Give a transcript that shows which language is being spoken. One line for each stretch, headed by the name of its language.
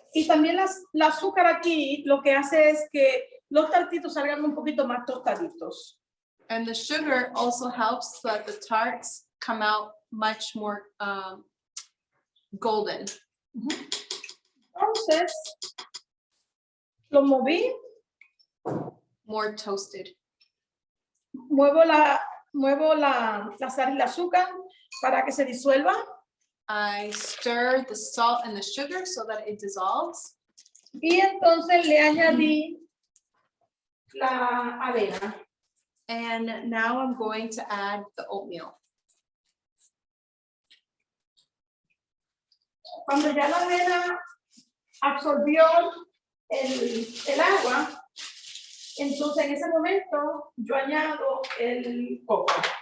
Spanish: Y también la azúcar aquí lo que hace es que los tartitos salgan un poquito más tostaditos.
English: And the sugar also helps so that the tarts come out much more golden.
Spanish: Entonces, lo moví,
English: More toasted.
Spanish: muevo la sal y el azúcar para que se disuelva.
English: I stir the salt and the sugar so that it dissolves.
Spanish: Y entonces le añadí la avena.
English: And now I'm going to add the oatmeal.
Spanish: Cuando ya la avena absorbió el agua, entonces en ese momento yo añado el coco.